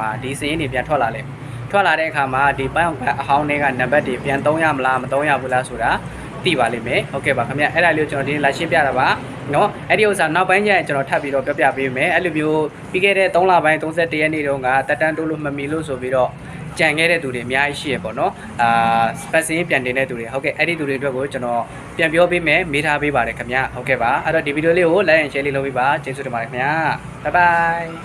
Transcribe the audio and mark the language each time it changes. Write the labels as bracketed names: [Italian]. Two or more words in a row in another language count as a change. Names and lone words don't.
[Burmese] မှာဒီစရင်တွေပြန်ထွက်လာလိမ့်မယ်ထွက်လာတဲ့အခါမှာဒီပိုင်းအောင်အဟောင်းတွေကနံပါတ်တွေပြန်သုံးရမလားမသုံးရဘူးလားဆိုတာသိပါလိမ့်မယ်ဟုတ်ကဲ့ပါခင်ဗျအဲ့ဒါလေးကိုကျွန်တော်ဒီနေ့လာရှင်းပြတာပါเนาะအဲ့ဒီဥစ္စာနောက်ပိုင်းကျရင်ကျွန်တော်ထပ်ပြီးတော့ပြပေးမယ်အဲ့လိုမျိုးပြီးခဲ့တဲ့3လပိုင်း31ရက်နေ့တုန်းကတက်တန်းတိုးလို့မမီလို့ဆိုပြီးတော့ကြံခဲ့တဲ့သူတွေအများကြီးရှိရပေါ့နော်စပတ်စင်းပြန်တင်တဲ့သူတွေဟုတ်ကဲ့အဲ့ဒီသူတွေအတွက်ကိုကျွန်တော်ပြန်ပြောပေးမယ်မေးထားပေးပါတယ်ခင်ဗျဟုတ်ကဲ့ပါအဲ့တော့ဒီဗီဒီယိုလေးကို [English] like and share [Burmese] လေးလုပ်ပေးပါကျေးဇူးတင်ပါတယ်ခင်ဗျ [English] bye bye